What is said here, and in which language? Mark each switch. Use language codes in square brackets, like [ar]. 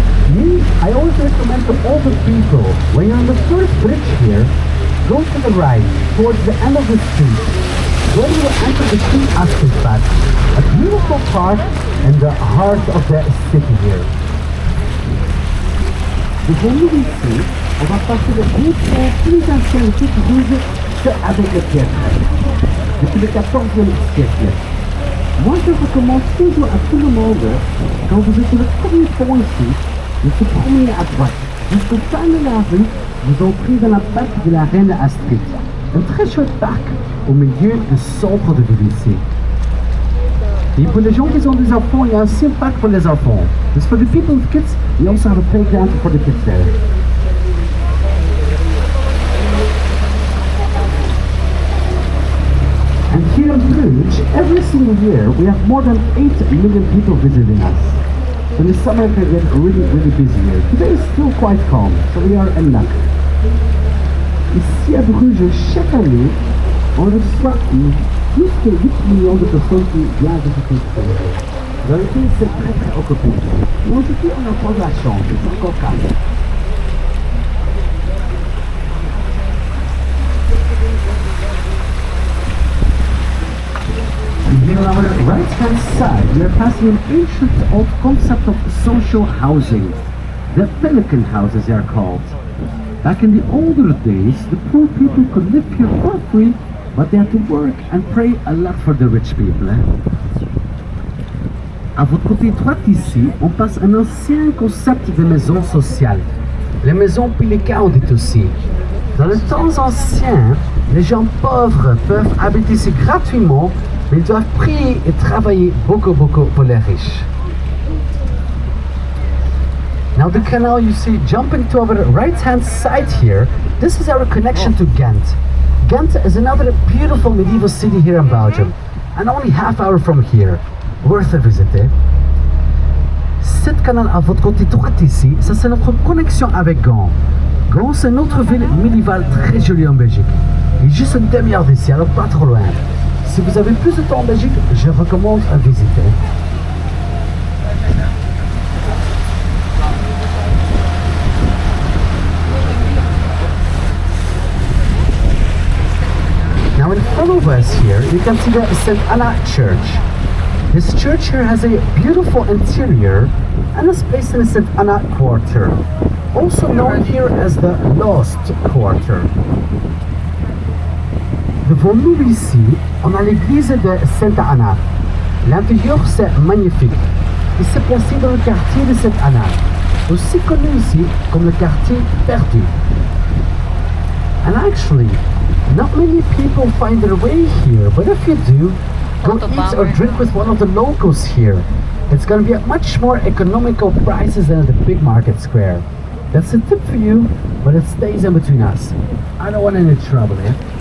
[en] Me, I always recommend to older people, when you're on the first bridge here, go to the right, towards the end of the street. Then you will enter the King Aspenpad, a beautiful park in the heart of the city here. [fr] Devant nous ici, on va passer le groupe plus ancien de toute Bruges avec le théâtre, depuis le 14e siècle. Moi, je recommande toujours à tout le monde, quand vous êtes sur le premier pont ici, de se promener à droite. Jusqu'au fin de la rue, vous entrez dans la parc de la Reine Astrid. Un très chouette parc au milieu du centre de ville ici. Et pour les gens qui ont des enfants, il y a aussi un parc pour les enfants. [en] Just for the people with kids, we also have a playground for the kids there. And here in Bruges, every single year, we have more than 8 million people visiting us. So the summer can get really, really busy here. Today is still quite calm, so we are in luck. [fr] Ici à Bruges, chaque année, on reçoit plus que 8 millions de personnes qui viennent visiter ce pays. Dans le pays, c'est très très occupé. Mais aujourd'hui, on a pas de la chance, c'est encore calme. [en] Here on our right-hand side, we are passing an ancient old concept of social housing. The Pelican houses they are called. Back in the older days, the poor people could live here for free, but they had to work and pray a lot for the rich people. [fr] À votre côté droit ici, on passe un ancien concept de maison sociale. Les maisons Pélican, on dit aussi. Dans les temps anciens, les gens pauvres peuvent habiter ici gratuitement, mais ils doivent prier et travailler beaucoup pour les riches. [en] Now the canal you see jumping to our right-hand side here, this is our connection to Ghent. Ghent is another beautiful medieval city here in Belgium, and only half-hour from here. Worth a visit, eh? [fr] Cette canal à votre côté droit ici, ça c'est notre connexion avec Gand. Gand c'est une autre ville médiévale très jolie en Belgique. Il est juste une demi-heure d'ici, alors pas trop loin. Si vous avez plus de temps en Belgique, je recommande à visiter. [en] Now in front of us here, you can see the St. Anna Church. This church here has a beautiful interior and is placed in the St. Anna Quarter, also known here as the Lost Quarter. [fr] Devant nous ici, on a l'église de Sainte Anna. L'intérieur c'est magnifique. Il s'est placé dans le quartier de Sainte Anna, aussi connu ici comme le quartier perdu. [en] And actually, not many people find their way here, but if you do, go eat or drink with one of the locals here. It's going to be at much more economical prices than at the big market square. That's a tip for you, but it stays in between us. I don't want any trouble, eh?